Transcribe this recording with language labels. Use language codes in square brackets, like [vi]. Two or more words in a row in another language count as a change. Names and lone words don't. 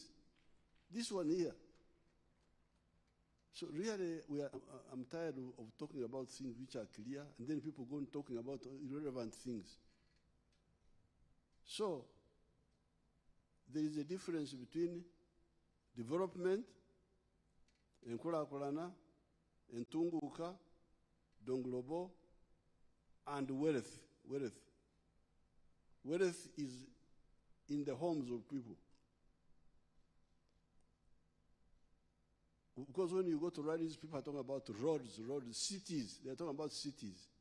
[en] This one here. So really, I'm tired of talking about things which are clear, and then people go on talking about irrelevant things. So there is a difference between development, [lg] enkulakulana, entunguka, donglobo, [en] and wealth. Wealth is in the homes of people. Because when you go to rallies, people are talking about roads, cities. They're talking about cities.